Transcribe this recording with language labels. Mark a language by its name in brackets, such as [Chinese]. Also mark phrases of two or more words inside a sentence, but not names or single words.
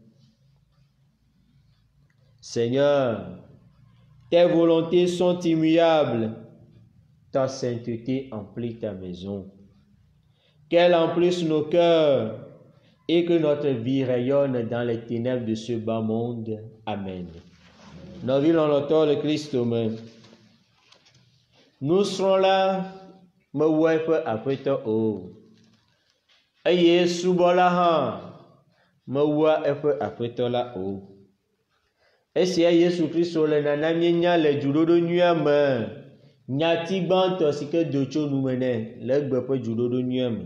[French] Seigneur, tes volontés sont immuables, ta sainteté emplit ta maison. Qu'elle emplisse nos cœurs et que notre vie rayonne dans les ténèbres de ce bas monde. Amen. Nous vivons le Christ humain. Nous serons là [Ewe] mewɔe ƒe aƒetɔ o. Eye subɔla hã mewɔa eƒe aƒetɔ la o. Esia Yesu Kristo le nana míenya le dzuɖoɖo nyuia me. Nyati gbãtɔ si ke do tso nume nɛ le egbe ƒe dzuɖoɖo nyuia me.